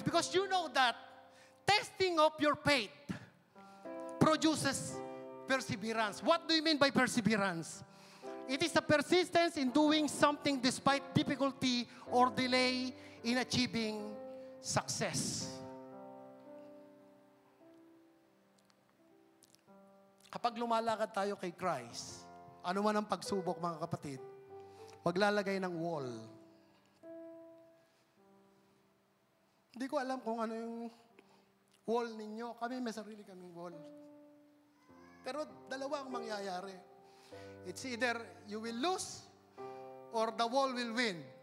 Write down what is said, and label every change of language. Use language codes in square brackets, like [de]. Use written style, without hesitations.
[en] Because you know that testing of your faith produces perseverance. What do you mean by perseverance? It is a persistence in doing something despite difficulty or delay in achieving success. [tl] Kapag lumalakad tayo kay Christ, ano man ang pagsubok mga kapatid, maglalagay ng wall. Hindi ko alam kung ano yung wall ninyo. Kami may sarili kaming wall. Pero dalawa ang mangyayari. [en] It's either you will lose or the wall will win.